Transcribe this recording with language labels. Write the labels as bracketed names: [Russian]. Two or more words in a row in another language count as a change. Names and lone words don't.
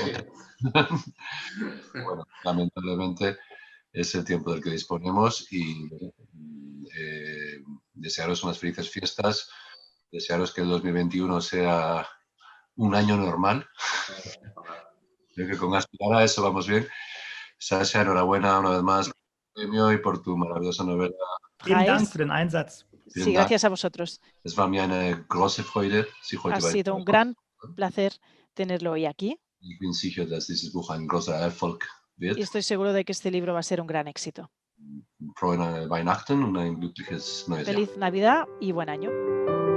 [Spanish] Bueno, lamentablemente es el tiempo del que disponemos y desearos unas felices fiestas, desearos que el 2021 sea un año normal. Creo que con aspirar a eso vamos bien. Sasha, enhorabuena una vez más por el premio y por tu maravillosa novela. Sí, gracias a vosotros. [German] Es war mir eine große Freude, Sie heute [Spanish] Ha sido un gran placer tenerlo hoy aquí. [German] Ich bin sicher, dass dieses Buch ein großer Erfolg wird. [Spanish] Y estoy seguro de que este libro va a ser un gran éxito. [German] Frohe Weihnachten und ein glückliches neues Jahr. [Spanish] Feliz Navidad y buen año.